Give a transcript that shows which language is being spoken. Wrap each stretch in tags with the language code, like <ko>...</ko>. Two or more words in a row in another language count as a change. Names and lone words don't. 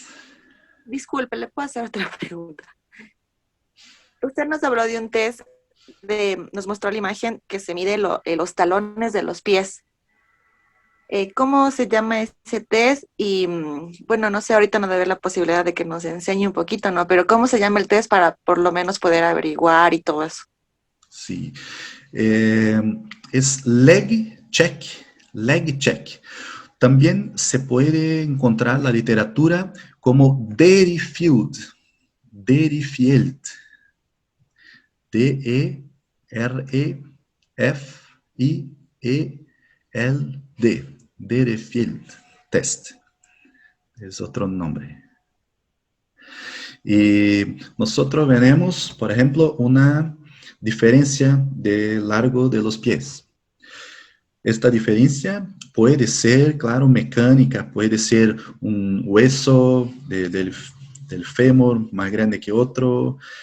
<es>Disculpe, ¿le puedo hacer otra pregunta? Usted nos habló de un test, nos mostró la imagen que se mide los talones de los pies. ¿Cómo se llama ese test? Y bueno, no sé, ahorita no debe haber la posibilidad de que nos enseñe un poquito, ¿no? Pero ¿cómo se llama el test para por lo menos poder averiguar y todo eso? Sí. Es leg check. Leg check. También se puede encontrar la literatura como Derifield. Derifield. D-E-R-E-F-I-E-L-D. Derifield test. Es otro nombre. Y nosotros veremos, por ejemplo, una diferencia de largo de los pies. Esta diferencia puede ser, claro, mecánica, puede ser un hueso del fémur más grande que otro,</es>